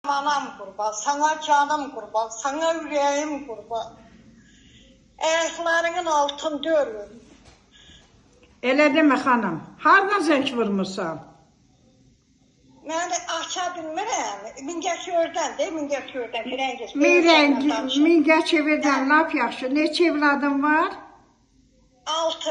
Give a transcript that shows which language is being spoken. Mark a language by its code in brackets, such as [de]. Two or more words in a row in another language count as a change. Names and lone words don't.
[tr] Anam kurban, sana canım kurban, sana yüreğim kurban. Ayaklarının altında ölüm. [az] Elə demə xanım. Hardan zəng vurmusan? Mən də aça bilmirəm. Mingəçördəndir, Mingəçördən, Firəngiz. Mingəçevirdən lap yaxşı. Neçə evladın var? 6.